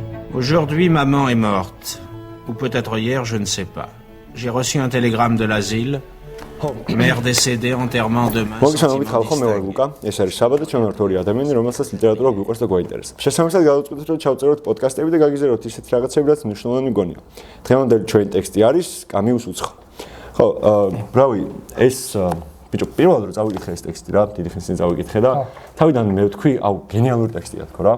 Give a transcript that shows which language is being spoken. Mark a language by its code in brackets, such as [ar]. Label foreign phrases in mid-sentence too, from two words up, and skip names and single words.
[fr] Aujourd'hui, maman est morte. Ou peut-être hier, je ne sais pas. J'ai reçu un télégramme de l'asile. Mère décédée, enterrement demain. [ka] მოგესალმებით ხალხო, მე ვარ ლუკა. ეს არის შაბათი, ჩვენ ვართ ორი ადამიანი, რომელსაც ლიტერატურა გვიყვარს და გვაინტერესებს. შესაბამისად გადავწყვიტეთ, რომ ჩავწეროთ პოდკასტები და გაგიზიაროთ ისეთ რაღაცები, რაც მნიშვნელოვანი მგონია. დღევანდელი ჩვენი ტექსტი არის კამიუს უცხო. ხო, ბრავი, ეს ბიჭო, პირველად რომ წავიკითხე ეს ტექსტი რა, დიდი ხნის წინ წავიკითხე და თავიდან მე ვთქვი, აუ, გენიალური ტექსტია თქო რა.